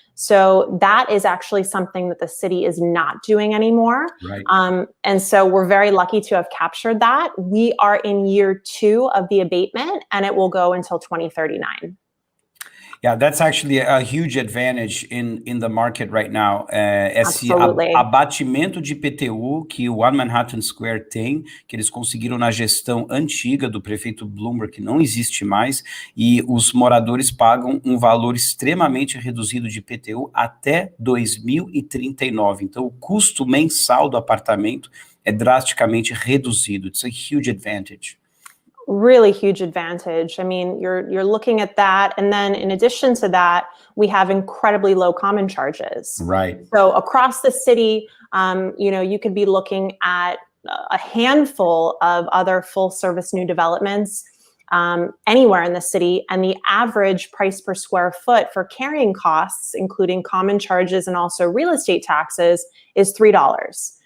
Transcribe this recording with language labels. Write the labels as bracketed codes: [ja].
[en] So that is actually something that the city is not doing anymore. Right. And so we're very lucky to have captured that. We are in year 2 of the abatement, and it will go until 2039. Yeah, that's actually a huge advantage in the market right now. [pt] Esse [en] Absolutely. [pt] abatimento de IPTU que o One Manhattan Square tem, que eles conseguiram na gestão antiga do prefeito Bloomberg, que não existe mais, e os moradores pagam um valor extremamente reduzido de IPTU até 2039. Então, o custo mensal do apartamento é drasticamente reduzido. [en] It's a huge advantage. Really huge advantage. I mean, you're looking at that, and then in addition to that, we have incredibly low common charges. Right. So across the city, you could be looking at a handful of other full-service new developments anywhere in the city, and the average price per square foot for carrying costs, including common charges and also real estate taxes, is $3.